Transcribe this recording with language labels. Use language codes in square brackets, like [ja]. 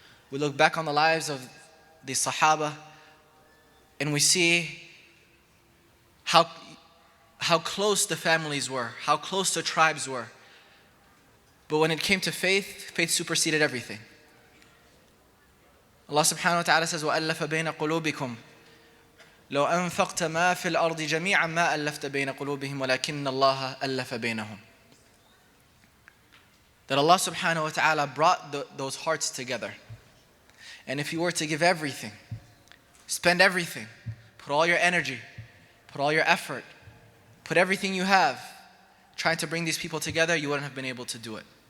[en] We look back on the lives of the Sahaba and we see how close the families were, how close the tribes were. But when it came to faith, faith superseded everything. Allah subhanahu wa ta'ala says, [ar] وَأَلَّفَ بَيْنَ قُلُوبِكُمْ لَوْ أَنفَقْتَ مَا فِي الْأَرْضِ جَمِيعًا مَا أَلَّفْتَ بَيْنَ قُلُوبِهِمْ وَلَكِنَّ اللَّهَ أَلَّفَ بَيْنَهُمْ. [en] That Allah subhanahu wa ta'ala brought those hearts together. And if you were to give everything, spend everything, put all your energy, put all your effort, put everything you have, trying to bring these people together, you wouldn't have been able to do it.